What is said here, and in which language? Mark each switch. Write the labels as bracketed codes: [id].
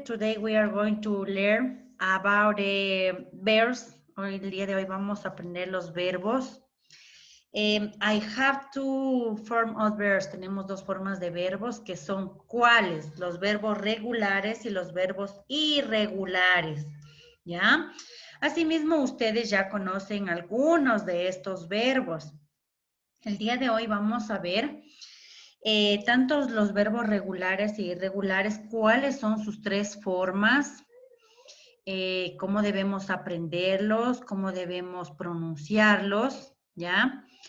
[en] Today we are going to learn about verbs. [es] Hoy, el día de hoy vamos a aprender los verbos. [en] I have two forms of verbs. [es] Tenemos dos formas de verbos que son ¿cuáles? Los verbos regulares y los verbos irregulares. ¿Ya? Asimismo, ustedes ya conocen algunos de estos verbos. El día de hoy vamos a ver tanto los verbos regulares y irregulares, cuáles son sus tres formas, cómo debemos aprenderlos, cómo debemos pronunciarlos, ¿ya?